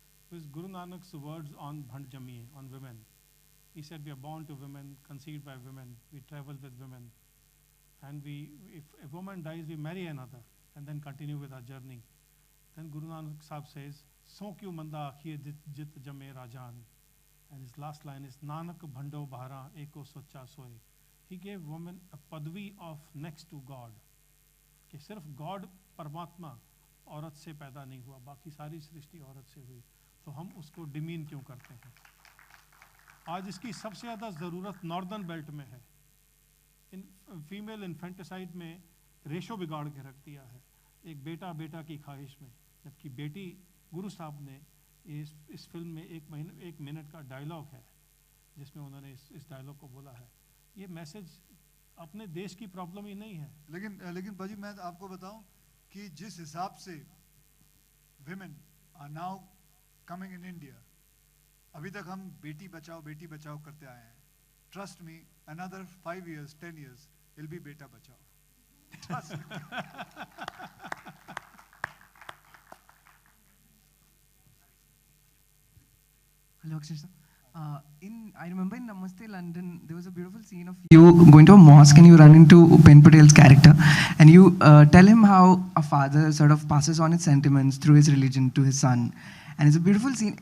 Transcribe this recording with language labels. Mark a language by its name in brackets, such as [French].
[English] It was Guru Nanak's words on Bhand Jamiye, on women. He said, we are born to women, conceived by women, we travel with women, and if a woman dies, we marry another, and then continue with our journey. Then Guru Nanak Sahib says, [Punjabi] So kyu manda akhiye jit jame rajan. [English] And his last line is, [Punjabi] Nanak bhando bhara eko socha soe. [English] He gave women a padvi of next to God. [Hindi] कि सिर्फ God परमात्मा औरत से पैदा नहीं हुआ, बाकी सारी सृष्टि औरत से हुई, तो हम उसको डिमीन क्यों करते हैं? आज इसकी सबसे ज़्यादा ज़रूरत नॉर्दर्न बेल्ट में है। इन फीमेल इन्फेंटिसाइड में रेशो बिगाड़ के रख दिया है, एक बेटा बेटा की ख्वाहिश में, जबकि बेटी गुरु साहब ने इस फिल्म में एक मिनट का डायलॉग है जिसमें उन्होंने इस डायलॉग को बोला है। ये मैसेज अपने देश की प्रॉब्लम ही नहीं है। लेकिन भाजी मैं आपको बताऊं कि जिस हिसाब से [English] women are now coming in India, [Hindi] अभी तक हम बेटी बचाओ करते आए हैं। [English] Trust me, another 5 years, 10 years, it'll be [Hindi] बेटा बचाओ। [English] Trust me. Hello, Akshay sir. I remember in Namaste London, there was a beautiful scene of you going to a mosque and you run into Upen Patel's character and you tell him how a father sort of passes on his sentiments through his religion to his son. And it's a beautiful scene.